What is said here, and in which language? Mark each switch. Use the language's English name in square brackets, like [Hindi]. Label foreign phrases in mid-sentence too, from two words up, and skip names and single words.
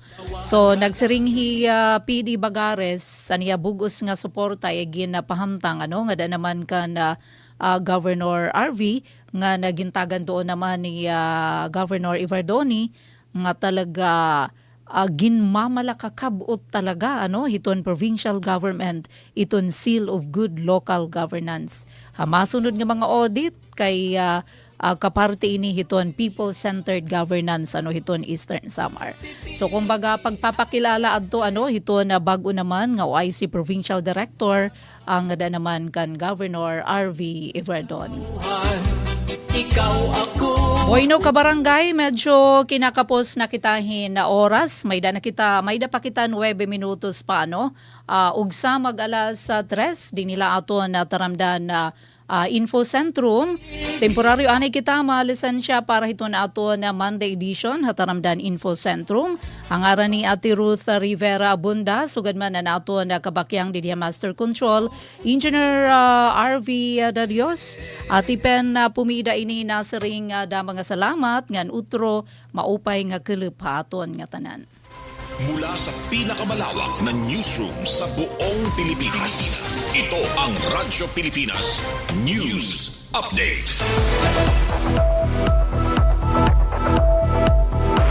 [Waray] So nagsiring PD Bagares aniya bugos nga suporta igin pahamtang nga da naman kan Governor RV nga nagintagan doon naman ni Governor Ivardoni nga talaga ginmamalakakabot talaga hiton [English] provincial government [Waray] iton [English] seal of good local governance. [Waray] Masunod nga mga audit kay kaparte ini hiton [English] people-centered governance [Waray] hiton Eastern Samar. So kumbaga pagpapakilala adto hiton bago naman nga OIC [English] provincial director [Waray] ang da naman kan Governor RV Ivardoni. Bueno kabarangay, medyo kinakapos na kitahin na oras. May da pa kita 9 minutos pa ugsa mag-alas 3 di nila aton taramdan na Info Centrum. Temporaryo anay kita lisensya para hiton aton na [English] Monday edition [Waray] hataramdan Info Centrum. Ang aran ni Ate Ruth Rivera Abunda sugad man na aton kabakyang di Master Control Engineer RV Darios. Atipen pumida ini nasiring da mga salamat ngan utro maupay nga keluphaton nga tanan. [Filipino] Mula sa pinakamalawak na newsroom sa buong Pilipinas. Ito ang Radyo Pilipinas News Update.